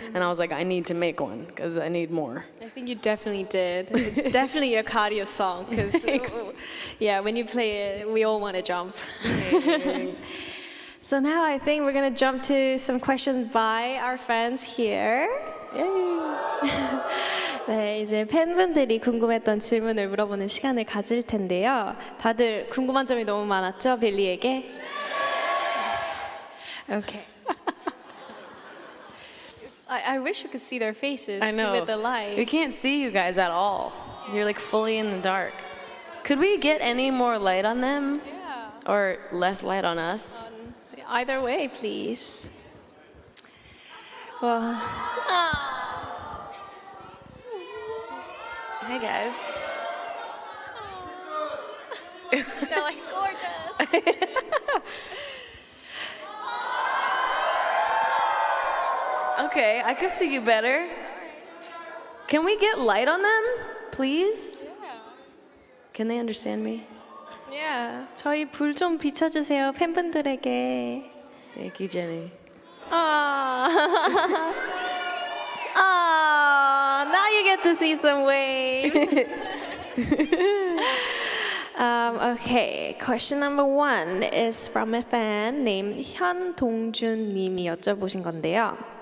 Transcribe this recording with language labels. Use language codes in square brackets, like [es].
[en] And I was like, I need to make one because I need more. I think you definitely did. It's definitely your cardio song because, yeah, when you play it, we all want to jump. So now I think we're going to jump to some questions by our fans here. [ko] 네, 이제 팬분들이 궁금했던 질문을 물어보는 시간을 가질 텐데요. 다들 궁금한 점이 너무 많았죠, 빌리에게? [en] Okay. I wish we could see their faces I know. with the lights. We can't see you guys at all. You're like fully in the dark. Could we get any more light on them? Yeah. Or less light on us? Either way, please. Well, Hi guys. they're like gorgeous. Okay, I can see you better. Can we get light on them, please? Can they understand me? Yeah, [ko] 저희 불 좀 비춰주세요 팬분들에게. [en] Thank you, Jenny. Ah, now you get to see some waves. Okay, question number 1 is from a fan named 현동준 [ko] 님이 여쭤보신 건데요.